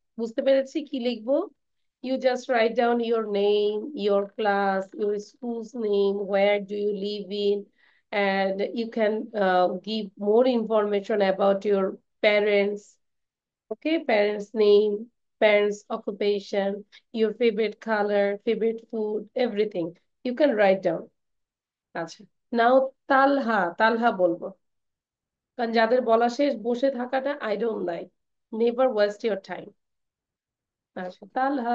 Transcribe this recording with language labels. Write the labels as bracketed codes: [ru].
[bn] বুঝতে পেরেছি কি লিখবো? [en] You just write down your name, your class, your school's name, where do you live in, and you can give more information about your parents. Okay, parents' name, parents' occupation, your favorite color, favorite food, everything. You can write down. [bn] আচ্ছা, now তালহা বলবো। কারণ যাদের বলা শেষ বসে থাকাটা [en] I don't like. Never waste your time. আচ্ছা, তালহা।